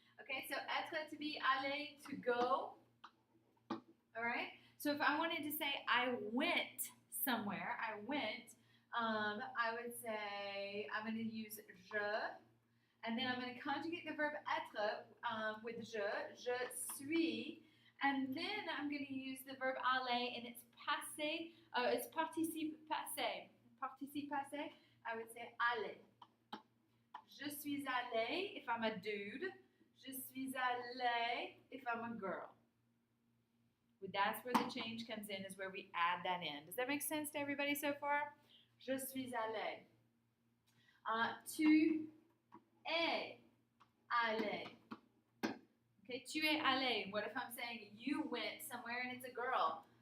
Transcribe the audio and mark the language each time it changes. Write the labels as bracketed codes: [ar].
[en] Okay, so être to be, aller to go. All right. So if I wanted to say I went somewhere, I went. I would say I'm going to use je, and then I'm going to conjugate the verb être with je. [fr] Je suis, [en] and then I'm going to use the verb aller, and it's passé. It's participe passé. Participe passé. I would say aller. [fr] Je suis allé [en] if I'm a dude. [fr] Je suis allée [en] if I'm a girl. That's where the change comes in, is where we add that in. Does that make sense to everybody so far? [fr] Je suis allée. Tu es allé. [en] Okay, [fr] tu es allé. [en] What if I'm saying you went somewhere and it's a girl?